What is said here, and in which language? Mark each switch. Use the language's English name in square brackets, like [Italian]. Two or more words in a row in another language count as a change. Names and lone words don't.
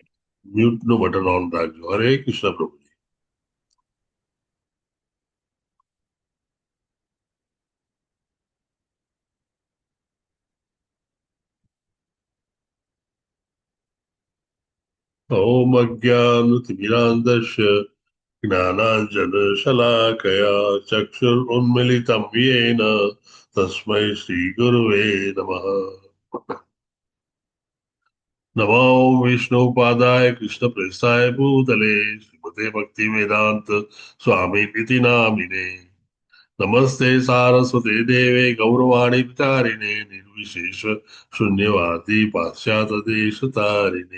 [Gujarati] મ્યુટ નું બટન ઓન રાખજો। હરે કૃષ્ણ પ્રભુજી। [Sanskrit] ઓમ અજ્ઞાનતિમિરાંધસ્ય જ્ઞાનાંજન શલાકયા ચક્ષુરુન્મિલિतं येन તસ્મૈ શ્રી ગુરવે નમઃ। नमो विष्णुपादाय कृष्णप्रेष्ठाय भूतले श्रीमते भक्ति वेदांत स्वामी इति नामिने। नमस्ते सारस्वते देवे गौरवाणी विचारिणे निर्विशेष शून्यवादी पाश्चात्य देश तारिणे।